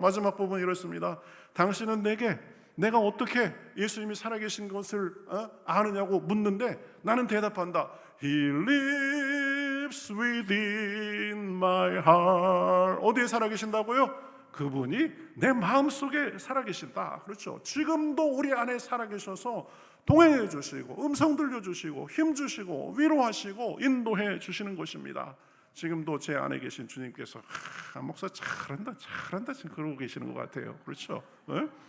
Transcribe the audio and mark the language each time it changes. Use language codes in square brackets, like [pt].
[ko] 마지막 부분 이렇습니다. 당신은 내가 어떻게 예수님이 살아계신 것을 아느냐고 묻는데 나는 대답한다. [en] He lives within my heart. [ko] 어디에 살아계신다고요? 그분이 내 마음속에 살아계신다. 그렇죠. 지금도 우리 안에 살아계셔서 동행해 주시고 음성 들려주시고 힘 주시고 위로하시고 인도해 주시는 것입니다. 지금도 제 안에 계신 주님께서 목사 잘한다 지금 그러고 계시는 것 같아요. 그렇죠? 네?